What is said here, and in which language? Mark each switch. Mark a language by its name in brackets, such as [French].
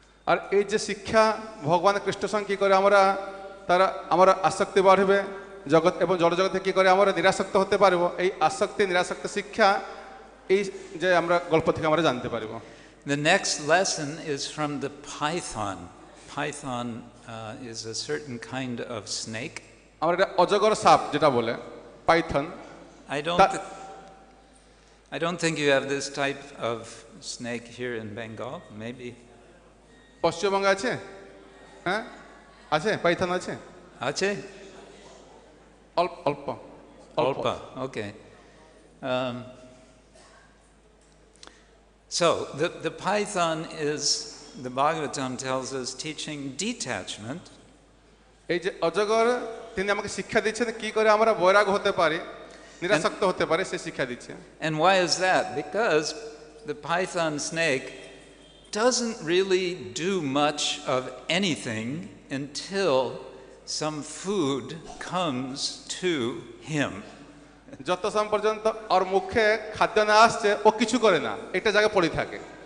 [Bangla] আর এই যে শিক্ষা ভগবান কৃষ্ণ সঙ্গে কি করে আমরা আমরা আসক্তি বাড়বে জগৎ এবং জড়জগতে কি করে আমরা নিরাসক্ত হতে পারবো, এই আসক্তি নিরাসক্ত শিক্ষা এই যে আমরা গল্প থেকে আমরা জানতে পারবো। [English] The next lesson is from the python. Python is a certain kind of snake. [Bangla] আমরা এটা অজগর সাপ যেটা বলে Python. [English] I don't think you have this type of snake here in Bengal. Maybe. [Bangla] পশ্চিমবঙ্গে আছে? হ্যাঁ আছে, পাইথন আছে। আছে? অল্প। [English] Alpa. Okay. So the python is, the Bhagavatam tells us, teaching detachment. [Bangla] এই যে অজগর তিনি আমাকে শিক্ষা দিচ্ছেন কি করে আমরা বৈরাগ হতে পারি, নিরাসক্ত হতে পারি, সে শিক্ষা দিচ্ছে। [English] And why is that? Because the python snake doesn't really do much of anything until some food comes to him. [Bangla] যতক্ষণ পর্যন্ত ওর মুখে খাদ্য না আসছে ও কিছু করে না, একটা জায়গায় পড়ে থাকে।